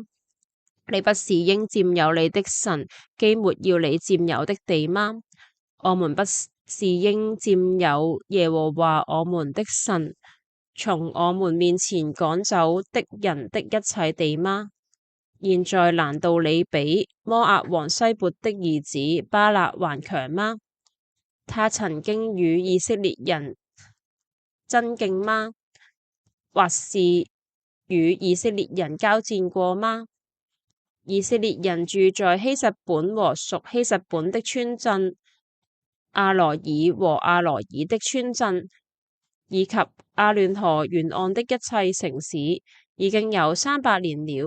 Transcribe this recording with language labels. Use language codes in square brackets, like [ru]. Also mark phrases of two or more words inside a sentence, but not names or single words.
[zh] 你不是應佔有你的神基抹要你佔有的地嗎？我們不是應佔有耶和華我們的神從我們面前趕走的人的一切地嗎？現在難道你比摩押王西撥的兒子巴勒還強嗎？他曾經與以色列人爭競嗎？或是與以色列人交戰過嗎？以色列人住在希實本和屬希實本的村鎮，阿羅爾和阿羅爾的村鎮，以及亞嫩河沿岸的一切城市，已經有300年了。